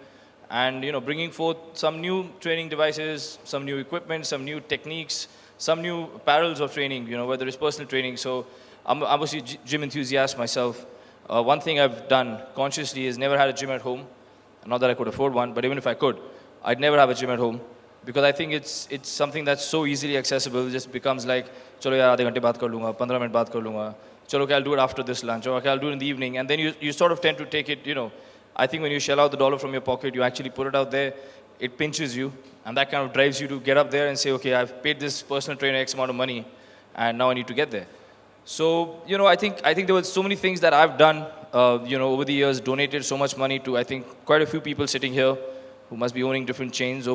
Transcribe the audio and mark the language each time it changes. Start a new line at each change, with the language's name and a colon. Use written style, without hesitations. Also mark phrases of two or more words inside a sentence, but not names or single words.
English: And bringing forth some new training devices, some new equipment, some new techniques, some new parallels of training, whether it's personal training. So I'm obviously a gym enthusiast myself. One thing I've done consciously is never had a gym at home. Not that I could afford one, but even if I could, I'd never have a gym at home, because I think it's something that's so easily accessible. It just becomes like,
Hindi: चलो यार, आधे घंटे बात कर लूंगा, 15 minute बात कर लूंगा. चलो,
English: okay, I'll do it after this lunch, or okay, I'll do it in the evening. And then you sort of tend to take it, I think when you shell out the dollar from your pocket, you actually put it out there, it pinches you, and that kind of drives you to get up there and say, okay, I've paid this personal trainer X amount of money, and now I need to get there. So, I think there were so many things that I've done over the years donated so much money to, I think, quite a few people sitting here who must be owning different chains.